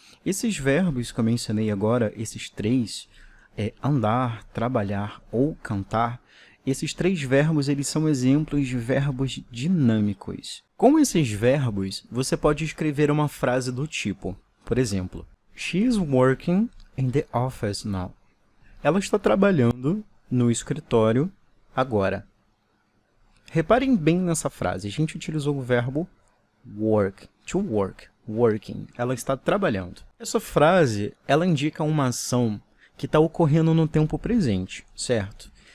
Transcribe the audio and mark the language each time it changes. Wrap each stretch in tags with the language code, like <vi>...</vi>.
<pt>Esses verbos que eu mencionei agora, esses três, andar, trabalhar ou cantar, esses três verbos eles são exemplos de verbos dinâmicos. Com esses verbos, você pode escrever uma frase do tipo, por exemplo,</pt> <en>She's working in the office now.</en> <pt>Ela está trabalhando no escritório agora. Reparem bem nessa frase. A gente utilizou o verbo work, to work, working. Ela está trabalhando. Essa frase, ela indica uma ação que está ocorrendo no tempo presente, certo?</pt>